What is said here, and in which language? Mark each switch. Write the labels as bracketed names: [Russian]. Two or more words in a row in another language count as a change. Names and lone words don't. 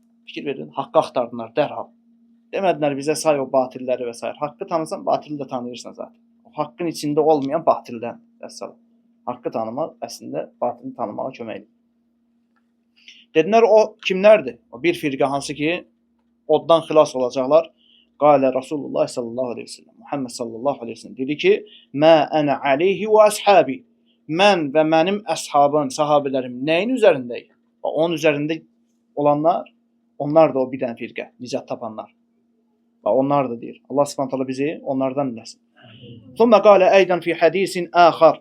[Azerbaijani] Fikir verin, haqqı axtardılar dərhal. Demədilər bizə say o batilləri və s. Haqqı tanısan, batili də tanıyırsan zaten. O haqqın içində olmayan batildən. Haqqı tanımaq əslində batili tanımağa köməkdir. Dedilər, o kimlərdir? O bir firqə hansı ki, oddan xilas olacaqlar. [Arabic] قال رسول الله صلى الله عليه وسلم. محمد صلى الله عليه وسلم [Azerbaijani] dedi ki, [Arabic] ما أنا عليه وأصحابي. [Azerbaijani] Mən və mənim əshabım, sahabələrim nəyin üzərindəyik? Onun üzərində olanlar, onlar da o bir dənə firqə, nicat tapanlar. Onlar da deyir. [Arabic] الله سبحانه وتعالى [Azerbaijani] bizi onlardan eləsin. [Arabic] ثم قال أيضا في حديث آخر.